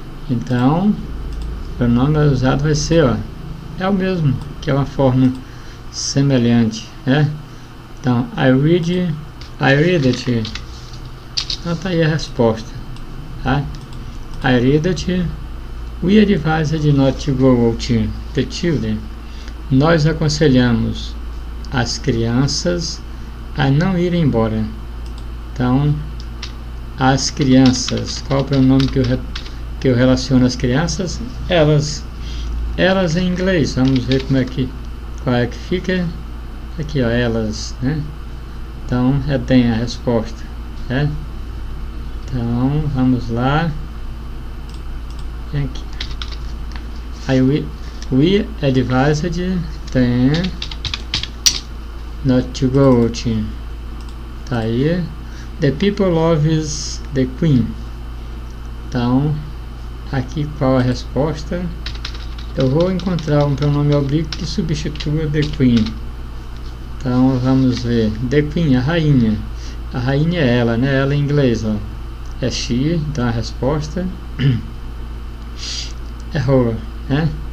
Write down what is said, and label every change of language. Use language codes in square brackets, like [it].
[pt] Então, o pronome usado vai ser, ó, é o mesmo, que é uma forma semelhante, né? Então, [en] I read it. [pt] Então, tá aí a resposta, tá? [en] I read it. We advised not to go out, the children. [pt] Nós aconselhamos as crianças a não ir embora. Então, as crianças, qual o pronome que eu relaciono as crianças? Elas em inglês, vamos ver qual é que fica aqui, ó, elas, né? Então, tem a resposta, né? Então, vamos lá. Aqui. [en] Aí, we advised them not to go out. [pt] Tá aí. [en] The people loves the queen. [pt] Então, aqui qual a resposta? Eu vou encontrar um pronome oblíquo que substitua [en] the queen. [pt] Então, vamos ver. [en] The queen, [pt] a rainha. A rainha é ela, né? Ela em inglês, ó. É she, então a resposta é her, né?